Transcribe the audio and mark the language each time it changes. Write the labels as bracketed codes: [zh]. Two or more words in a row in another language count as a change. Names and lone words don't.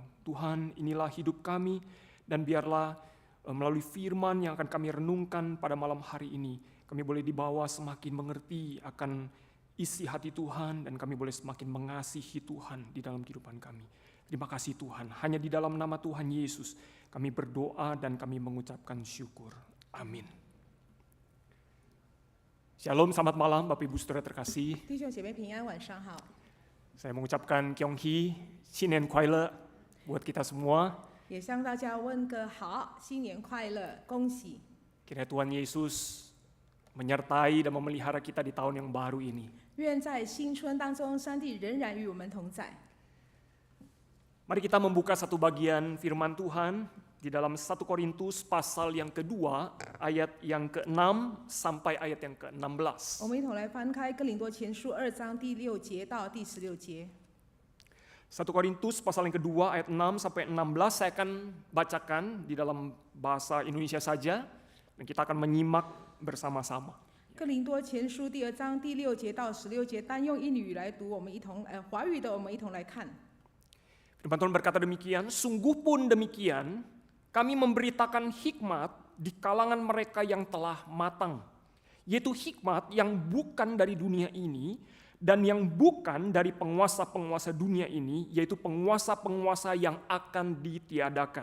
[id] Tuhan, inilah hidup kami, dan biarlah melalui firman yang akan kami renungkan pada malam hari ini, kami boleh dibawa semakin mengerti akan isi hati Tuhan, dan kami boleh semakin mengasihi Tuhan di dalam kehidupan kami. Terima kasih Tuhan, hanya di dalam nama Tuhan Yesus kami berdoa dan kami mengucapkan syukur. Amin. Shalom, selamat malam Bapak Ibu Saudara terkasih. [zh] 弟兄姐妹平安，晚上好。 [id] Saya mengucapkan Kyonghee, [zh] 新年快乐 [id] buat kita semua. [zh] 也向大家问个好，新年快乐，恭喜！ [id] Kiranya Tuhan Yesus menyertai dan memelihara kita di tahun yang baru ini. [zh] 愿在新春当中，上帝仍然与我们同在。 [id] Mari kita membuka satu bagian firman Tuhan di dalam 1 Korintus pasal yang kedua, ayat yang ke-6 sampai ayat yang ke-16. [zh] 我们一同来翻开哥林多前书2章第6节到第16节。 [id] 1 Korintus pasal yang kedua ayat 6 sampai 16 saya akan bacakan di dalam bahasa Indonesia saja dan kita akan menyimak bersama-sama. [zh] 哥林多前书第2章第6节到16节，单用英语来读，我们一同华语的我们一同来看。 [id] Firman Tuhan berkata demikian, sungguh pun demikian, kami memberitakan hikmat di kalangan mereka yang telah matang, yaitu hikmat yang bukan dari dunia ini dan yang bukan dari penguasa-penguasa dunia ini, yaitu penguasa-penguasa yang akan ditiadakan.